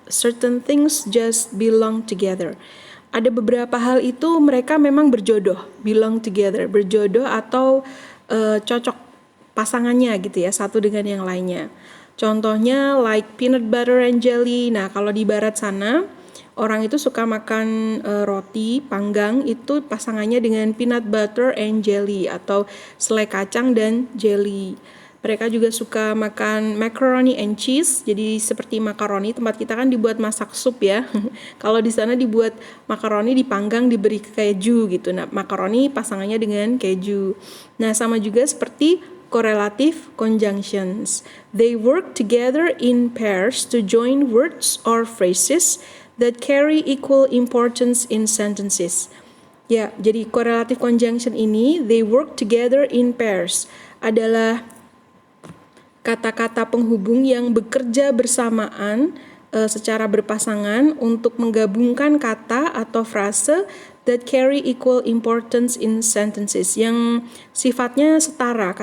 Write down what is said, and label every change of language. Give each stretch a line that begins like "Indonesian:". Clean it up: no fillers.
English: Certain things just belong together.
Indonesian: Ada beberapa hal itu mereka memang berjodoh,
English: belong together,
Indonesian: berjodoh atau cocok pasangannya gitu ya, satu dengan yang lainnya. Contohnya
English: like peanut butter and jelly.
Indonesian: Nah, kalau di barat sana orang itu suka makan roti panggang, itu pasangannya dengan
English: peanut butter and jelly
Indonesian: atau selai kacang dan jelly. Mereka juga suka makan
English: macaroni and cheese,
Indonesian: jadi seperti makaroni, tempat kita kan dibuat masak sup ya. Kalau di sana dibuat makaroni dipanggang diberi keju gitu. Nah, makaroni pasangannya dengan keju. Nah, sama juga seperti correlative conjunctions.
English: They work together in pairs to join words or phrases that carry equal importance in sentences.
Indonesian: Ya, jadi correlative conjunction ini,
English: they work together in pairs,
Indonesian: adalah kata-kata penghubung yang bekerja bersamaan secara berpasangan untuk menggabungkan kata atau frase
English: that carry equal importance in sentences,
Indonesian: yang sifatnya setara.